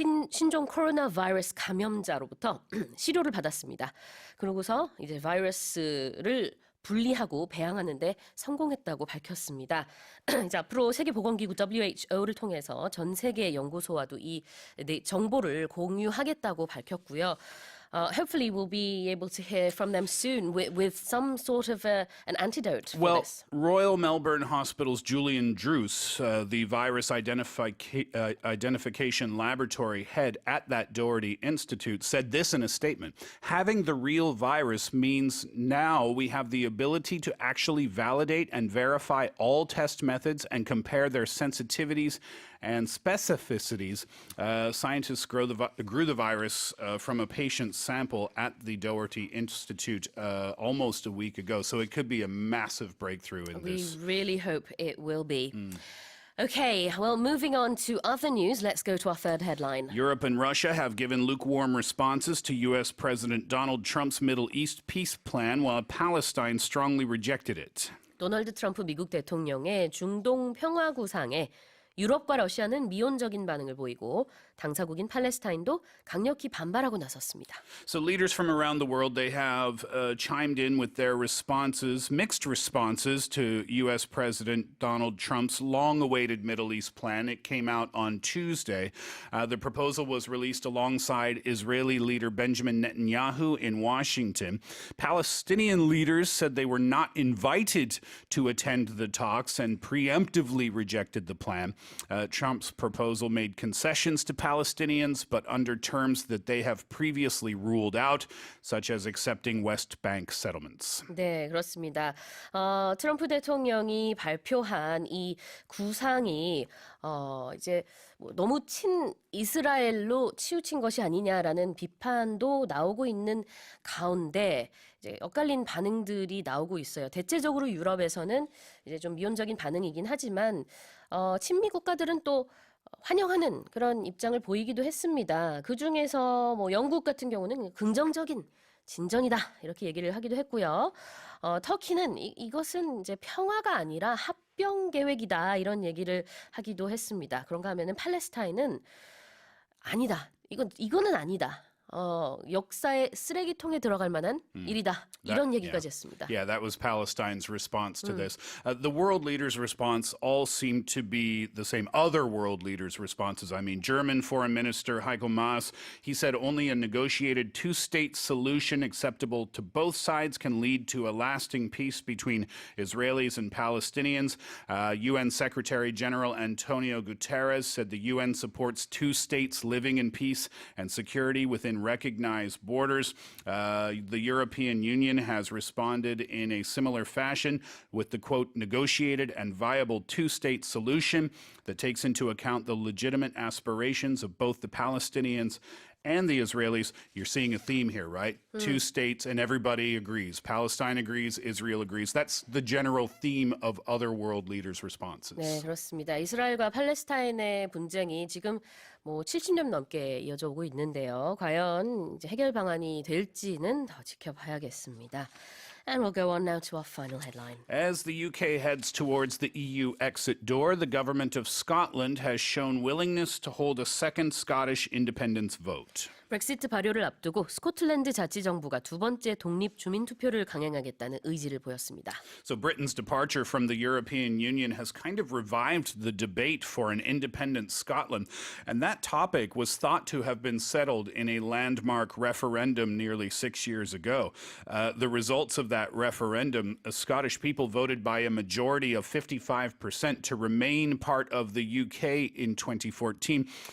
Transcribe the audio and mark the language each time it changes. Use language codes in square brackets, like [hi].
[ko] 신종 코로나 바이러스 감염자로부터 시료를 받았습니다. 그러고서 이제 바이러스를 분리하고 배양하는 데 성공했다고 밝혔습니다. 이제 앞으로 세계보건기구 WHO를 통해서 전 세계 연구소와도 이 정보를 공유하겠다고 밝혔고요. [en] Hopefully we'll be able to hear from them soon with some sort of an antidote for Well, this. Royal Melbourne Hospital's Julian Druce, the virus identification laboratory head at that Doherty Institute, said this in a statement. Having the real virus means now we have the ability to actually validate and verify all test methods and compare their sensitivities and specificities. Scientists grew the virus from a patient's sample at the Doherty Institute almost a week ago. So it could be a massive breakthrough in this. We really hope it will be. Okay, well, moving on to other news, let's go to our third headline. Europe and Russia have given lukewarm responses to U.S. President Donald Trump's Middle East peace plan, while Palestine strongly rejected it. [ko] 도널드 트럼프 미국 대통령의 중동 평화 구상에 유럽과 러시아는 미온적인 반응을 보이고 당사국인 팔레스타인도 강력히 반발하고 나섰습니다. [en] So leaders from around the world, they have chimed in with their responses, mixed responses to U.S. President Donald Trump's long-awaited Middle East plan. It came out on Tuesday. The proposal was released alongside Israeli leader Benjamin Netanyahu in Washington. Palestinian leaders said they were not invited to attend the talks and preemptively rejected the plan. Trump's proposal made concessions to Palestinians, but under terms that they have previously ruled out, such as accepting West Bank settlements. [ko] 네, 그렇습니다. 트럼프 대통령이 발표한 이 구상이 이제 뭐 너무 친 이스라엘로 치우친 것이 아니냐라는 비판도 나오고 있는 가운데 이제 엇갈린 반응들이 나오고 있어요. 대체적으로 유럽에서는 이제 좀 미온적인 반응이긴 하지만 친미 국가들은 또 환영하는 그런 입장을 보이기도 했습니다. 그 중에서 뭐 영국 같은 경우는 긍정적인 진전이다 이렇게 얘기를 하기도 했고요. 터키는 이것은 이제 평화가 아니라 합병 계획이다 이런 얘기를 하기도 했습니다. 그런가 하면은 팔레스타인은 아니다. 이거는 아니다. 역사의 쓰레기통에 들어갈 만한 일이다. 이런 얘기까지 했습니다. [en] Yeah, that was Palestine's response to this. The world leaders' response all seemed to be the same. Other world leaders' responses. I mean, German Foreign Minister Heiko Maas, he said only a negotiated two-state solution acceptable to both sides can lead to a lasting peace between Israelis and Palestinians. UN Secretary General Antonio Guterres said the UN supports two states living in peace and security within recognized borders. The European Union has responded in a similar fashion with the, quote, negotiated and viable two-state solution that takes into account the legitimate aspirations of both the Palestinians and the Israelis. You're seeing a theme here, right? Two states and everybody agrees. Palestine agrees, Israel agrees. That's the general theme of other world leaders' responses. [ko] 네, 그렇습니다. 이스라엘과 팔레스타인의 분쟁이 지금 뭐 70년 넘게 이어져 오고 있는데요. 과연 이제 해결 방안이 될지는 더 지켜봐야겠습니다. [en] And we'll go on now to our final headline. As the UK heads towards the EU exit door, the government of Scotland has shown willingness to hold a second Scottish independence vote. [ko] 브렉시트 발효를 앞두고 스코틀랜드 자치정부가 두 번째 독립 주민 투표를 강행하겠다는 의지를 보였습니다. [en] So Britain's departure from the European Union has kind of revived the debate for an independent Scotland, and that topic was thought to have been settled in a landmark referendum nearly 6 years ago. The results of that referendum, Scottish people voted by a majority of 55% to remain part of the UK in 2014.